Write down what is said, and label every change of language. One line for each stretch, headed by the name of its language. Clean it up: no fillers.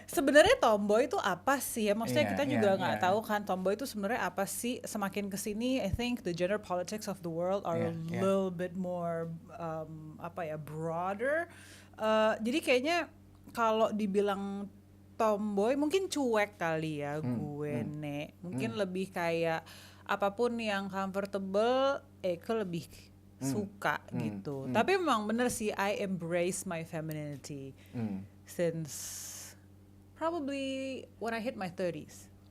Indonesian: Sebenarnya tomboy itu apa sih ya? Maksudnya kita juga nggak tahu kan tomboy itu sebenarnya apa sih. Semakin kesini,
English: I think the gender politics of the world are a little bit more broader.
Indonesian: Jadi kayaknya kalau dibilang tomboy mungkin cuek kali ya gue Nek. Mungkin lebih kayak apapun yang comfortable, Eke lebih suka gitu. Tapi memang bener sih,
English: I embrace my femininity since probably when I hit my 30s.